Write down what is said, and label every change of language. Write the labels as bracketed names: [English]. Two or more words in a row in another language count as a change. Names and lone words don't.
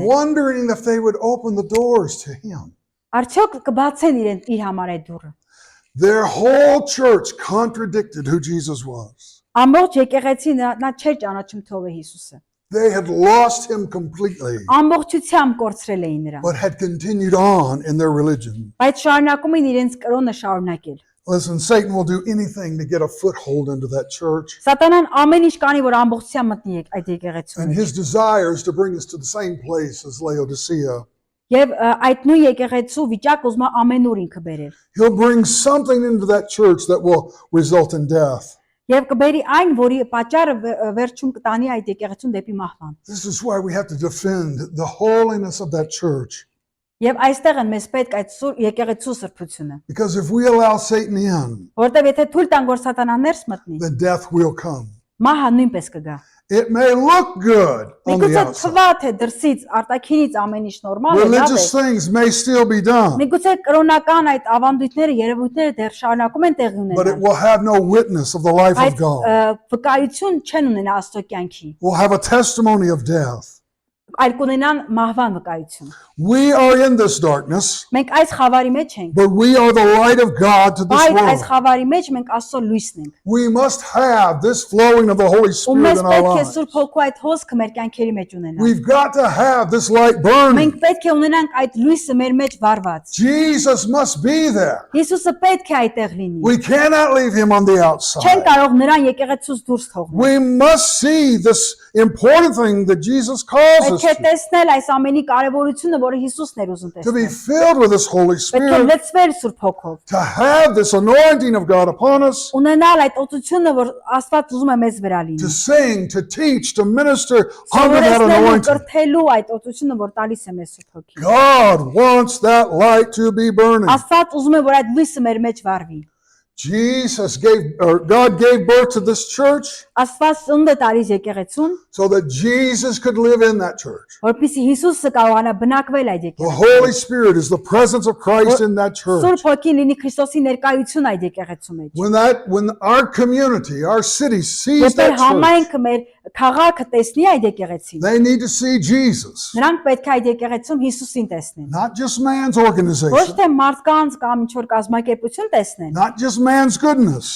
[English] wondering if they would open the doors to him. [Armenian] Արդյոք կբացեն իրեն իր համար այդ դուռը։ [English] Their whole church contradicted who Jesus was. [Armenian] Ամբողջ եկեղեցին նա չէր ճանաչում թողը Հիսուսը։ [English] They had lost him completely, [Armenian] Ամբողջությամբ կորցրել էին նրան, [English] but had continued on in their religion. [Armenian] բայց շարունակում էին իրենց կրոնը շարունակել։ [English] Listen, Satan will do anything to get a foothold into that church. [Armenian] Սատանան ամեն ինչ կանի, որ ամբողջությամբ մտնի այդ եկեղեցուն։ [English] And his desire is to bring us to the same place as Laodicea. [Armenian] Եվ այդ նույն եկեղեցու վիճակ ուզում է ամենուր ինքը բերել։ [English] He'll bring something into that church that will result in death. [Armenian] Եվ կբերի այն, որի պատճառը վերջում կտանի այդ եկեղեցուն դեպի մահվան։ [English] This is why we have to defend the holiness of that church. [Armenian] Եվ այստեղ են մեզ պետք այդ եկեղեցու սրբությունը, [English] Because if we allow Satan in, [Armenian] որտեղ եթե թույլ տանք, որ Սատանան ներս մտնի, [English] then death will come. [Armenian] մահը նույնպես կգա։ [English] It may look good on the [Armenian] Միգուցե [English] outside. [Armenian] թվա թե դրսից արտաքինից ամեն ինչ նորմալ է, լավ [English] Religious [Armenian] է։ [English] things may still be done, [Armenian] Միգուցե կրոնական այդ ավանդույթները, երևույթները դեռ շարունակում են տեղի [English] but it [Armenian] ունենալ, [English] will have no witness of the life of [Armenian] բայց [English] God. [Armenian] վկայություն չեն ունենա Աստծո կյանքի։ [English] We'll have a testimony of death. [Armenian] այլ կունենան մահվան վկայություն։ [English] We are in this darkness, [Armenian] Մենք այս խավարի մեջ ենք, [English] but we are the light of God to this [Armenian] բայց այս [English] world. [Armenian] խավարի մեջ մենք Աստծո լույսն ենք։ [English] We must have this flowing of the Holy [Armenian] Ու [English] Spirit [Armenian] մեզ [English] in our [Armenian] պետք է [English] lives. [Armenian] Սուրբ Հոգու այդ հոսքը մեր կյանքերի մեջ ունենալ։ [English] We've got to have this light burning. [Armenian] Մենք պետք է ունենանք այդ լույսը մեր մեջ վառված։ [English] Jesus must be there. [Armenian] Հիսուսը պետք է այդտեղ լինի։ [English] We cannot leave him on the [Armenian] Չեն [English] outside. [Armenian] կարող նրան եկեղեցուց դուրս թողնել։ [English] We must see this important thing that Jesus calls us [Armenian] Պետք է [English] to [Armenian] տեսնել այս ամենի կարևորությունը, որը Հիսուսն էր ուզում [English] be [Armenian] տեսնել։ [English] filled with this Holy [Armenian] Պետք է [English] Spirit, [Armenian] լցվել Սուրբ Հոգով։ [English] to have this anointing of God upon us, [Armenian] Ունենալ այդ օծությունը, որ Աստված ուզում է մեզ վրա [English] to [Armenian] լինի։ [English] sing, to teach, to minister under that [Armenian] Սովորեցնելու, [English] anointing. [Armenian] կրթելու այդ օծությունը, որ տալիս է մեզ Սուրբ Հոգին։ [English] God wants that light to be burning. [Armenian] Աստված ուզում է, որ այդ լույսը մեր մեջ վառվի։ [English] God gave birth to this church [Armenian] Աստված ծնունդ է տալիս եկեղեցուն, [English] so that Jesus could live in that church. [Armenian] որպեսզի Հիսուսը կարողանա բնակվել այդ [English] The [Armenian] եկեղեցում։ [English] Holy Spirit is the presence of Christ in that church. [Armenian] Սուրբ Հոգին լինի Քրիստոսի ներկայություն այդ եկեղեցու մեջ։ [English] When our community, our city sees [Armenian] Եթե [English] that church, [Armenian] համայնքը մեր քաղաքը տեսնի այդ եկեղեցին, [English] they need to see Jesus, [Armenian] նրանք պետք է այդ եկեղեցում Հիսուսին տեսնեն։ [English] not just man's [Armenian] Ոչ [English] organization, [Armenian] թե մարդկանց կամ ինչ որ կազմակերպություն տեսնեն, [English] not just man's goodness,